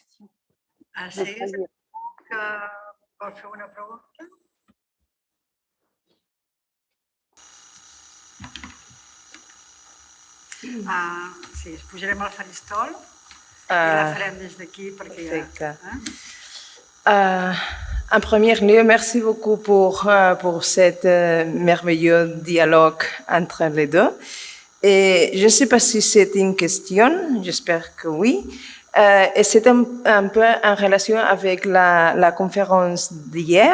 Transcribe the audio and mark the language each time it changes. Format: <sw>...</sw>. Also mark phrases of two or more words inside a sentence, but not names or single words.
<ca>César, que vol fer una pregunta? Sí, es pujarem al faristol i la farem des d'aquí perquè ja...</ca> <fr>En premier lieu, merci beaucoup pour cet merveilleux dialogue entre les deux. Et je ne sais pas si c'est une question, j'espère que oui. Et c'est un peu en relation avec la conférence d'hier.</fr>